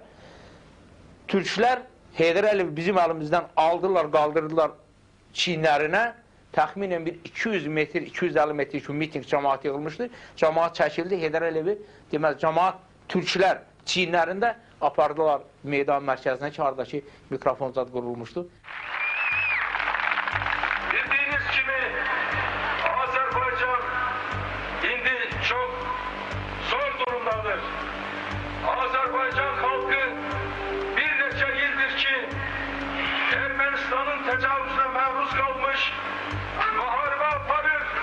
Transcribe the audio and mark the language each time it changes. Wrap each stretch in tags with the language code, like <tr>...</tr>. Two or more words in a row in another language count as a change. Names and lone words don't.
<az>Türklər Heydər Əliyev bizim əlimizdən aldılar, qaldırdılar çiynlərinə. Təxminən bir 200 metr, 250 metr ki, miting cəmaat yığılmışdı. Cəmaat çəkildi, Heydər Əliyevi, deməli, cəmaat türklər çiynlərində apardılar meydan mərkəzinə ki, haradakı mikrofon zad qurulmuşdu.</az> <tr>Bildiğiniz gibi Azerbaycan indi çok zor durumdadır. Azerbaycan halkı bir neçə ildir ki Ermenistan'ın tecavüzüne maruz kalmış, muharebe aparır.</tr>